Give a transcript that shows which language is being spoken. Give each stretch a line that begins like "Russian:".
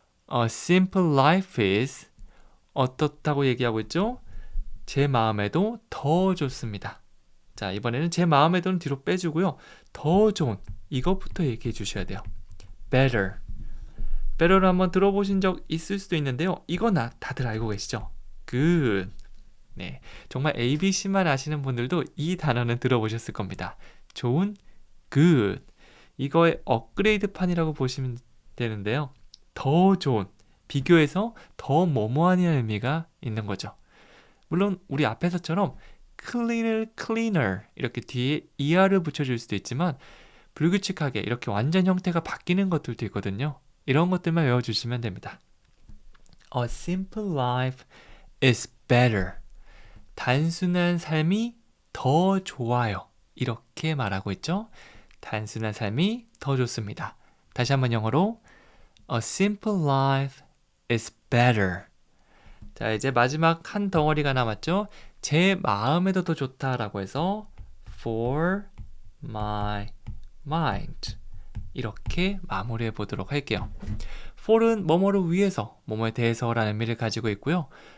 English: A simple life is
Korean: 어떻다고 얘기하고 있죠? 제 마음에도 더 좋습니다. 자, 이번에는 제 마음에도는 뒤로 빼주고요. 더 좋은 이것부터 얘기해 주셔야 돼요. better를 한번 들어보신 적 있을 수도 있는데요. 이거 다들 알고 계시죠? good. 네, 정말 ABC만 아시는 분들도 이 단어는 들어보셨을 겁니다. 좋은, good. 이거의 업그레이드 판이라고 보시면 되는데요. 더 좋은, 비교해서 더 뭐뭐하는 의미가 있는 거죠. 물론 우리 앞에서처럼 cleaner 이렇게 뒤에 er를 붙여줄 수도 있지만 불규칙하게 이렇게 완전 형태가 바뀌는 것들도 있거든요. 이런 것들만 외워주시면 됩니다.
English: A simple life is better.
Korean: 단순한 삶이 더 좋아요. 이렇게 말하고 있죠. 단순한 삶이 더 좋습니다. 다시 한번 영어로
English: A simple life is better.
Korean: 자, 이제 마지막 한 덩어리가 남았죠. 제 마음에도 더 좋다라고 해서
English: for my mind.
Korean: 이렇게 마무리해 보도록 할게요. for은 뭐뭐를 위해서, 뭐뭐에 대해서라는 의미를 가지고 있고요.